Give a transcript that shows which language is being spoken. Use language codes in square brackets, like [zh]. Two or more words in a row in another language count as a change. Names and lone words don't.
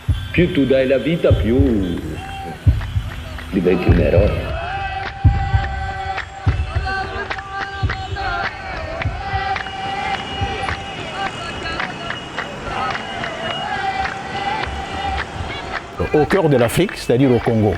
[it] più tu dai la vita, più diventi un eroe. [fr] Au cœur de l'Afrique, c'est-à-dire au Congo.